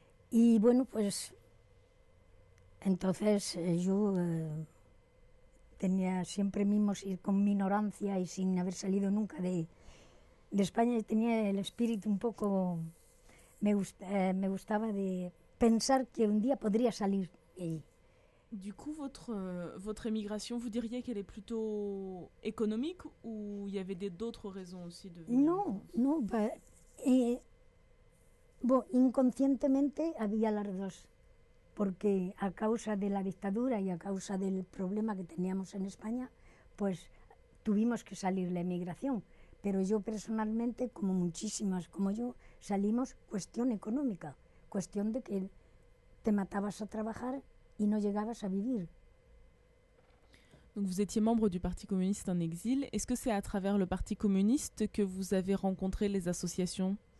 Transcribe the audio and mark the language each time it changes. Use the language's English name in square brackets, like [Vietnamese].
[Spanish] Y bueno, pues entonces yo tenía siempre mismos ir con mi ignorancia y sin haber salido nunca de España, y tenía el espíritu un poco, me gustaba de pensar que un día podría salir de allí. [French] Du coup, votre émigration, vous diriez qu'elle est plutôt économique ou il y avait d'autres raisons aussi de venir en France? [Spanish] No, inconscientemente había las dos, porque a causa de la dictadura y a causa del problema que teníamos en España, pues tuvimos que salir la emigración. Pero yo personalmente, como muchísimas como yo, salimos cuestión económica, cuestión de que te matabas a trabajar y no llegabas a vivir. [French] Donc vous étiez membre du Parti communiste en exil. Est-ce que c'est à travers le Parti communiste que vous avez rencontré les associations?